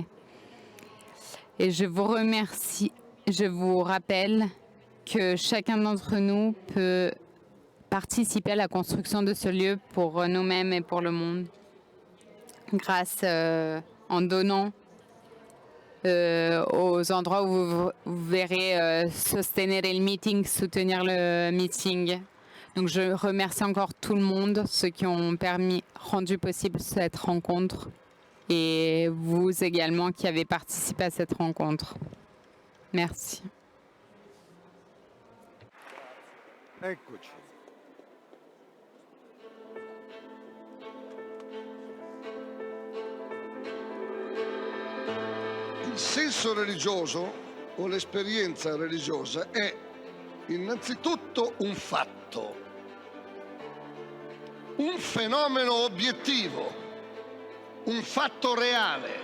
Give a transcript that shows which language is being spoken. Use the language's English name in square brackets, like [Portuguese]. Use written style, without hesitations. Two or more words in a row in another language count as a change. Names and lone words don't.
[French] Et je vous remercie, je vous rappelle que chacun d'entre nous peut participer à la construction de ce lieu pour nous-mêmes et pour le monde, grâce en donnant aux endroits où vous verrez soutenir le meeting. Donc je remercie encore tout le monde, ceux qui ont rendu possible cette rencontre, et vous également qui avez participé à cette rencontre. Merci. [Italian] Eccoci. Il senso religioso o l'esperienza religiosa è innanzitutto un fatto, un fenomeno obiettivo, un fatto reale.